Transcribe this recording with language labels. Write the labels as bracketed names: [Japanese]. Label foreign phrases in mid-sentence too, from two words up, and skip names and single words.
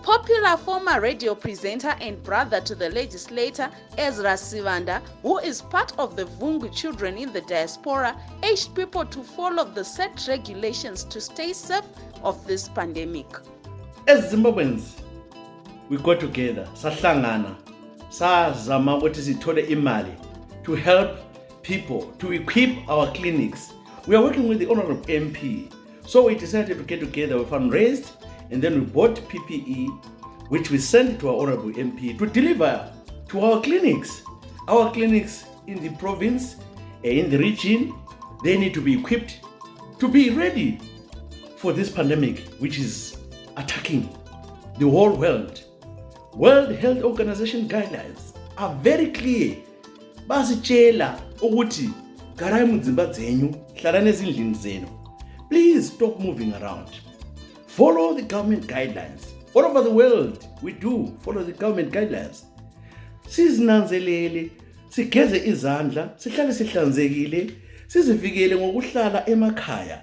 [English] Popular former radio presenter and brother to the legislator Ezra Sivanda, who is part of the Vungu children in the diaspora, urged people to follow the set regulations to stay safe of this pandemic. As Zimbabweans, we got together, [North Ndebele] sahlangana, sazama ukuthi sithole imali [English] to help people, to equip our clinics. We are working with the Honorable MP. So we decided to get together, we fundraised, and then we bought PPE, which we sent to our Honorable MP to deliver to our clinics. Our clinics in the province, in the region, they need to be equipped to be ready for this pandemic, which is attacking the whole world. World Health Organization guidelines are very clear. [North Ndebele] Basitshela ukuthi [Shona] garai mudzimba dzenyu, [North Ndebele] hlalani ezindlini zenu. [English] Please stop moving around. Follow the government guidelines. All over the world, we do follow the government guidelines. [North Ndebele] Sizinanzelele, sigeze izandla, sihlale sihlanzekile, sizivikele ngokuhlala emakhaya.